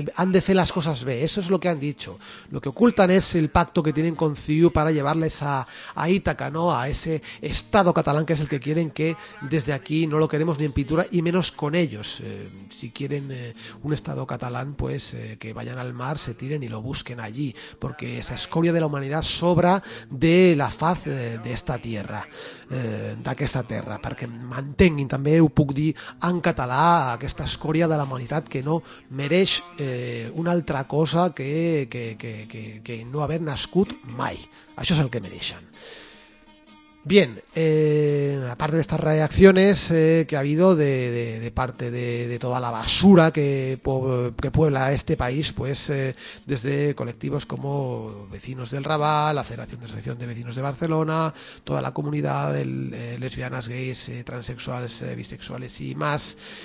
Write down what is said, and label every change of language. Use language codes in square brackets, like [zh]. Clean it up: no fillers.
[es] Han de fer las cosas bien, eso es lo que han dicho. Lo que ocultan es el pacto que tienen con CiU para llevarles a Ítaca, ¿no? A ese Estado catalán, que es el que quieren, que desde aquí no lo queremos ni en pintura y menos con ellos. Si quieren un Estado catalán, pues que vayan al mar, se tiren y lo busquen allí, porque esa escoria de la humanidad sobra de la faz de esta tierra, [ca] d'aquesta terra, perquè mantenguin, també ho puc dir en català, aquesta escòria de la humanitat, que no mereix una altra cosa que no haver nascut mai. Això és el que mereixen. [es] Bien, aparte de estas reacciones que ha habido de parte de toda la basura que puebla este país, pues desde colectivos como Vecinos del Raval, la Federación de Asociación de Vecinos de Barcelona, toda la comunidad de lesbianas, gays, transexuales, bisexuales y más,